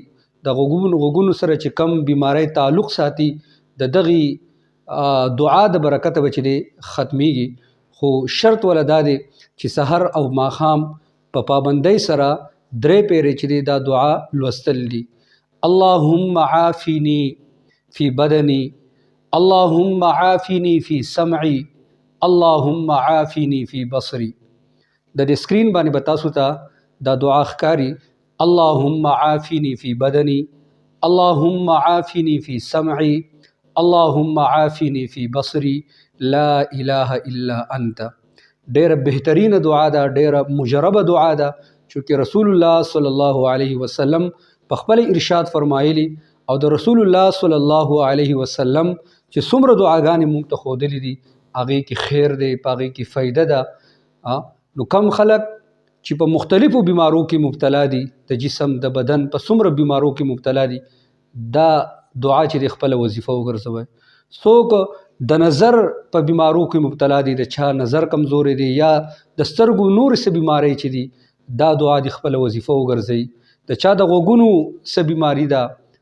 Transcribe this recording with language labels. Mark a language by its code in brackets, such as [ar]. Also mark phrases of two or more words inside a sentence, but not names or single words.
[ps] د غوږونو سره چې کم بیماری تعلق ساتي د دغه دعا د برکت به چې ختمیږي خو شرط ولدا دی چې سحر او ماښام په پابندۍ سره درې پیرې چې دا دعا لوستل دي [ar] اللهم عافني في بدني اللهم عافني في سمعي اللهم عافني في بصري [ps] د دې سکرین باندې به تاسو ته دا دعا ښکاري [ar] اللهم عافني في بدني اللهم عافني في سمعي اللهم عافني في بصري لا اله الا انت [ps] ډېره بهترینه دعا ده ډېره مجربه دعا ده چې [ar] رسول الله صلی الله علیه وسلم [ps] په خپل ارشاد فرمایلی او د رسول الله [ar] صلی الله علیه وسلم [ps] چې څومره دعاګانې موږ ته ښودلې دي هغې کې خیر دی په هغې کې فایده ده نو کم خلک چې په مختلفو بیمارو کې مبتلا دي د جسم د بدن په څومره بیمارو کې مبتلا دي دا دعا چې د خپل وظیفه وګرځوي څوک د نظر په بیمارو کې مبتلا دي د چا نظر کمزوري دی یا د سترګو نور څه بیماری چې دي دا دعا د خپل وظیفه وګرځي د چا د غوږونو څه بیماری ده